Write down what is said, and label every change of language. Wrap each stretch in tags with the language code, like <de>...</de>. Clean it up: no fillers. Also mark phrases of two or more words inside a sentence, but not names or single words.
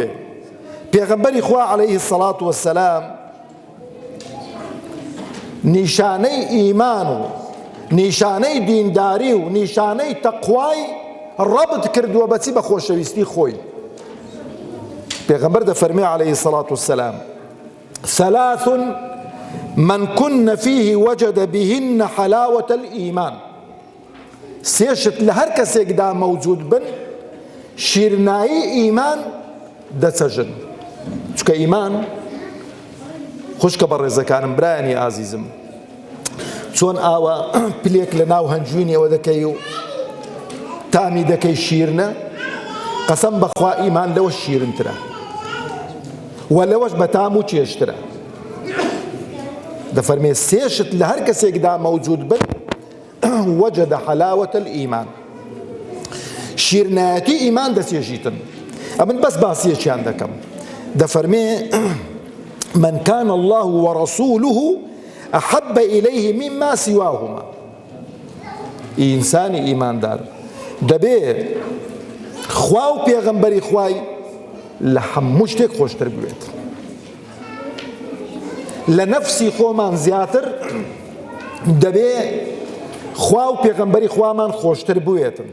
<ckb>پێغەمبەری خوا</ckb> <ar>عەلەیهی السەڵات وەسەلام</ar> <ckb>نیشانەی ئیمان و نیشانەی دینداری و نیشانەی تەقوای ڕەبط کردووە بەچی؟ بە خۆشەویستی خۆی. پێغەمبەر دەفەرمێ</ckb> <ar>عەلەیهی السەڵات وەسەلام: ثلاث من كن فيه وجد بهن حلاوة الإيمان.</ar> <ckb>سێشت لە هەر کەسێکدا مەوجود بن، شیرنایی ئیمان دەچەژن. چونکە ئیمان، خوشکە بە ڕێزەکانم، برایانی ئازیزم، چۆن ئاوە پلێک لە ناو هەنجوینی ئەوە دەکەی و تامی دەکەی شیرنە، قەسەم بەخوا ئیمان لەوە شیرنترە و لەوەش بە تام و چێشترە. دەفەرمێ سێشت لە هەر کەسێکدا مەوجود بن،</ckb> <ar>وجد حلاوة الإيمان،</ar> <ckb>شیرنایەتی ئیمان دەچێژیتن. ئەمن بەس باسیەکیان دەکەم. دەفەرمێ:</ckb> <ar>من كان الله ورسوله أحب إليه مما سواهما.</ar> <ckb>ئینسانی ئیماندار دەبێ خوا و پێغەمبەری خوای لە هەموو شتێک خۆشتر بوێت. لە نەفسی خۆمان زیاتر دەبێ خوا و پێغەمبەری خوامان خۆشتر بوێتن.</ckb>